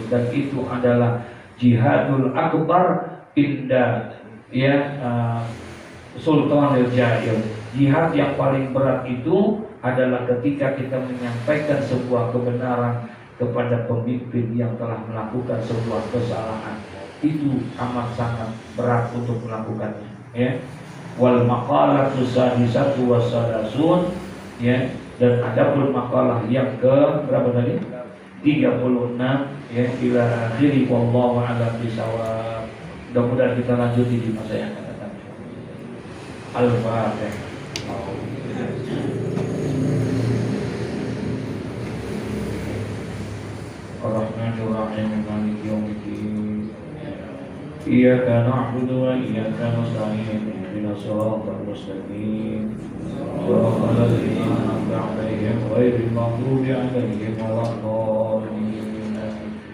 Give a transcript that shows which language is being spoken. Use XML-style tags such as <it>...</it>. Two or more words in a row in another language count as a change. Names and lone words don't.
<id>Dan itu adalah</id> <ar>جهاد الأكبر عند,</ar> <id>ya,</id> <ar>سلطان جائر.</ar> <id>Jihad yang paling berat itu adalah ketika kita menyampaikan sebuah kebenaran kepada pemimpin yang telah melakukan sebuah kesalahan. Itu amat sangat berat untuk melakukannya, ya.</id> <ar>والمقالة السادسة والثلاثون, ya.</ar> <id>Dan adapun makalah yang ke berapa tadi? 36, ya,</id> <ar>إلى آخره والله أعلم بالصواب.</ar> <id>Mudah-mudahan kita lanjuti di masa yang akan datang. Al-Fatihah.</id> <ar>الرحمن الرحيم مالك يوم الدين. إياك نعبد وإياك نستعين. اهدنا الصراط المستقيم صراط الذين أنعمت عليهم غير المغضوب عليهم ولا الضالين.</ar>